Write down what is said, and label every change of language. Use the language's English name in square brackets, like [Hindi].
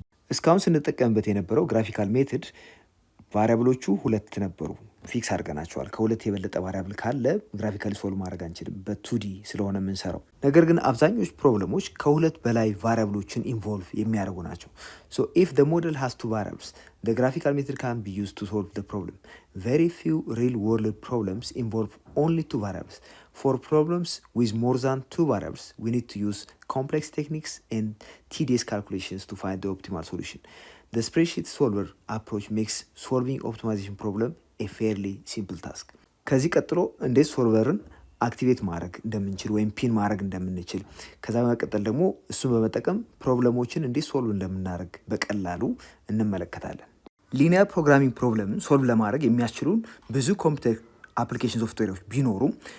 [Amharic] እስካሁን ስንጠቀምበት የነበረው ግራፊካል ሜትድ ቫሪያብሎቹ ሁለት ነበሩ፣ ፊክስ አድርገናቸዋል። ከሁለት የበለጠ ቫሪያብል ካለ ግራፊካሊ ሶልቭ ማድረግ አንችልም በቱዲ ስለሆነ የምንሰራው። ነገር ግን አብዛኞቹ ፕሮብለሞች ከሁለት በላይ ቫሪያብሎችን ኢንቮልቭ የሚያደርጉ ናቸው። ሶ ኢፍ [English] the model has two variables, the graphical method can be used to solve the problem. Very few real world problems involve only two variables. For problems with more than two variables, we need to use complex techniques and tedious calculations to find the optimal solution. The spreadsheet solver approach makes solving optimization problem a fairly simple task. [Amharic] ከዚህ ቀጥሎ እንዴት ሶልቨርን አክቲቬት ማድረግ እንደምንችል ወይም ፒን ማድረግ እንደምንችል፣ ከዛ በመቀጠል ደግሞ እሱን በመጠቀም ፕሮብለሞችን እንዴት ሶልቭ እንደምናደርግ በቀላሉ እንመለከታለን። ሊኒየር ፕሮግራሚንግ ፕሮብለምን ሶልቭ ለማድረግ የሚያስችሉን ብዙ ኮምፒውተር አፕሊኬሽን ሶፍትዌሮች ቢኖሩም